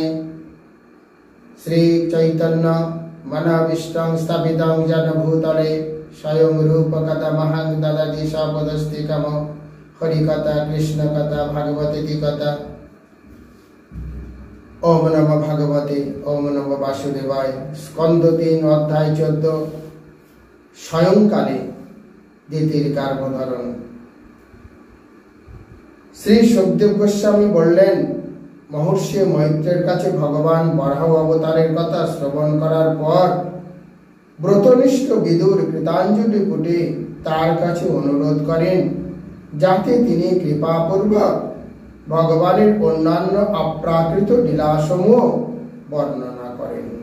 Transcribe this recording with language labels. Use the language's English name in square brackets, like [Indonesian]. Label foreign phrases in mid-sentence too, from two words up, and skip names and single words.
[Sanskrit] श्री चैतन्य मनोभीष्टं स्थापितं जन भूतले स्वयं रूप कथा महं ददाति सपदस्तिकम हरिकथा कृष्ण कथा भागवती कथा। ओम नमो भगवते ओम नमो वासुदेवाय। स्कंद 3 अध्याय 14 स्वयंकाले [Bangla] দিতির কার্যধারণ। শ্রী সুখদেব গোস্বামী বললেন, মহর্ষি মৈত্রের কাছে ভগবান বরাহ অবতারের কথা শ্রবণ করার পর ব্রতনিষ্ঠ বিদুর কৃতাঞ্জলি পুটে তার কাছে অনুরোধ করেন যাতে তিনি কৃপাপূর্বক ভগবানের অন্যান্য অপ্রাকৃত লীলাসমূহ বর্ণনা করেন।